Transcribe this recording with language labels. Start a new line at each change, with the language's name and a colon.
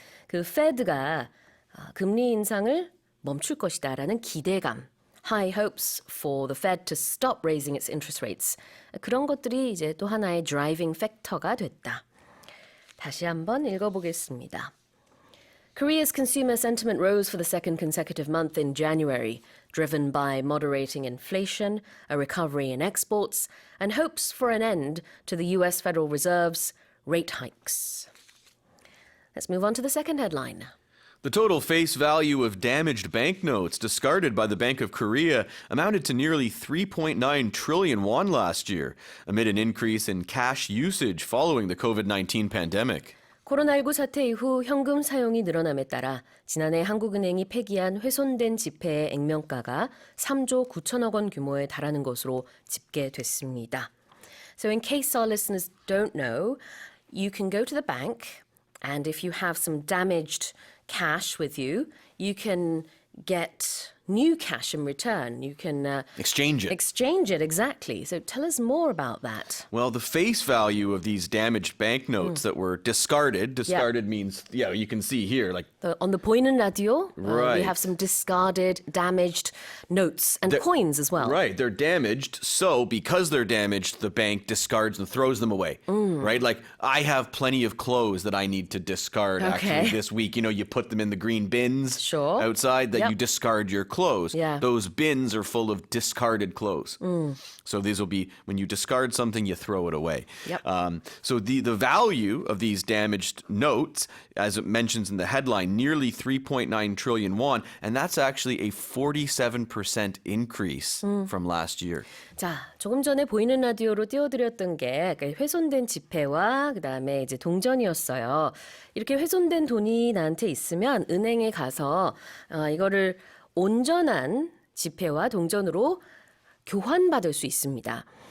Korean: 그 Fed가 금리 인상을 멈출 것이다라는 기대감.
English: High hopes for the Fed to stop raising its interest rates.
Korean: 그런 것들이 이제 또 하나의 driving factor가 됐다. 다시 한번 읽어보겠습니다.
English: Korea's consumer sentiment rose for the second consecutive month in January, driven by moderating inflation, a recovery in exports, and hopes for an end to the US Federal Reserve's rate hikes. Let's move on to the second headline. The total face value of damaged banknotes discarded by the Bank of Korea amounted to nearly 3.9 trillion won last year, amid an increase in cash usage following the COVID-19 pandemic.
Korean: 코로나19 사태 이후 현금 사용이 늘어남에 따라 지난해 한국은행이 폐기한 훼손된 지폐의 액면가가 3조 9천억 원 규모에 달하는 것으로 집계됐습니다.
English: So in case our listeners don't know, you can go to the bank and if you have some damaged cash with you, you can get new cash in return. You can Exchange it. exchange it, exactly. So tell us more about that. Well, the face value of these damaged banknotes that were discarded means, you can see here, like On the 보이는 라디오, we Right. have some discarded, damaged notes and coins as well. Right, they're damaged. So because they're damaged, the bank discards and throws them away. Right, like I have plenty of clothes that I need to discard actually Okay. this week. You put them in the green bins Sure. outside that Yep. you discard your clothes. Yeah. Those bins are full of discarded clothes. So these will be when you discard something, you throw it away. Yep. So the value of these damaged notes, as it mentions in the headline, nearly 3.9 trillion won, and that's actually a 47% increase from last year.
Korean: 자, 조금 전에 보이는 라디오로 띄워드렸던 게 훼손된 지폐와 그다음에 이제 동전이었어요. 이렇게 훼손된 돈이 나한테 있으면 은행에 가서 이거를 온전한 지폐와 동전으로 교환받을 수 있습니다.